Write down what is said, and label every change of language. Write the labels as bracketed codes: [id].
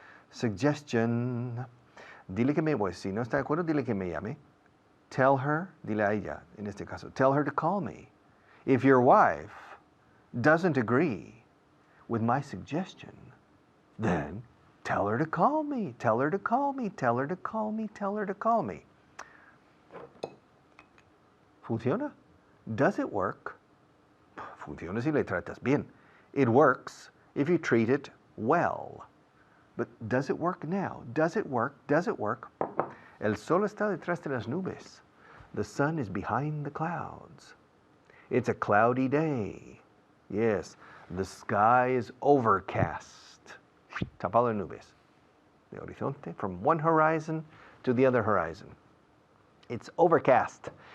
[es] Suggestion. Dile que me, pues si no está de acuerdo, dile que me llame. [en] Tell her, [es] dile a ella, en este caso, [en] tell her to call me. If your wife doesn't agree with my suggestion, then tell her to call me. Tell her to call me. Tell her to call me. Tell her to call me. [es] ¿Funciona? [en] Does it work? [es] Funciona si le tratas bien. [en] It works if you treat it well. But does it work now? Does it work? Does it work? [es] El sol está detrás de las nubes. [en] The sun is behind the clouds. It's a cloudy day. Yes, the sky is overcast. [es] Tapado de nubes. De horizonte, [en] from one horizon to the other horizon. It's overcast.